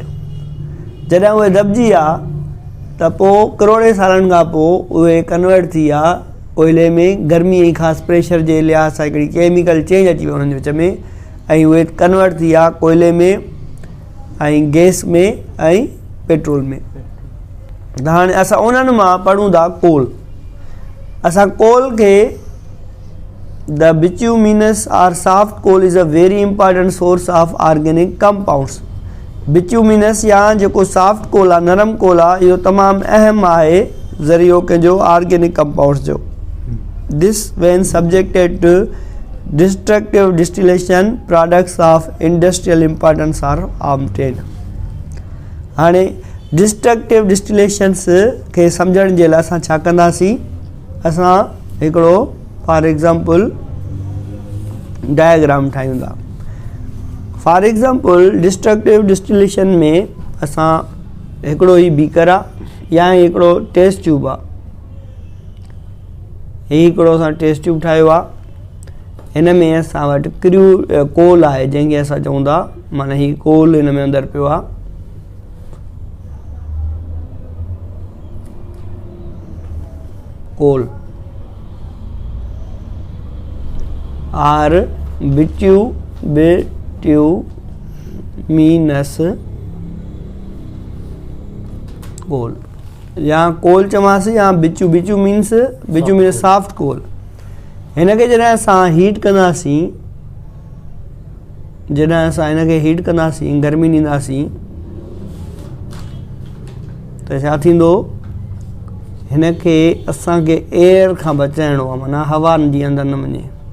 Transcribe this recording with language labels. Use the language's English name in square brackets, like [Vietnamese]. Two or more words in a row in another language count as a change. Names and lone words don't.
[Sindhi] जॾहिं उहे दॿिजी विया त पोइ करोड़े सालनि खां पोइ उहे कन्वर्ट थी विया कोयले में गर्मी ऐं ख़ासि प्रेशर जे लिहाज़ सां हिकिड़ी [English] chemical change [Sindhi] अची वियो उन्हनि जे विच में ऐं उहे कन्वर्ट थी विया कोयले में ऐं गैस में ऐं पेट्रोल में त हाणे असां उन्हनि मां पढ़ूं था कोल असां कोल खे [English] The bituminous or soft coal is a very important source of organic compounds. [Sindhi] Bituminous या जेको [English] soft coal [Sindhi] आहे नरम कोल आहे इहो तमामु अहम आहे ज़रियो कंहिंजो [English] organic compounds [Sindhi] जो [English] This when subjected to destructive distillation products of industrial importance are obtained. [Sindhi] हाणे [English] destructive distillations [Sindhi] खे सम्झण जे लाइ असां छा कंदासीं असां हिकिड़ो [English] for example diagram [Sindhi] ठाहियूं था [English] for example destructive distillation [Sindhi] में असां हिकिड़ो ई बीकर आहे या हिकिड़ो [English] test tube [Sindhi] आहे हीउ हिकिड़ो असां [English] test tube [Sindhi] ठाहियो आहे हिन में असां वटि कोल आहे जंहिंखे असां चऊं था माना हीउ कोल हिन में अंदरि पियो आहे [English] coal or bituminous [Sindhi] कोल या कोल चवांसि या [English] bituminous soft coal [Sindhi] हिन खे जॾहिं असां हीट कंदासीं गर्मी ॾींदासीं त छा थींदो हिन खे असांखे एयर खां बचाइणो आहे माना हवा जी अंदरि न वञे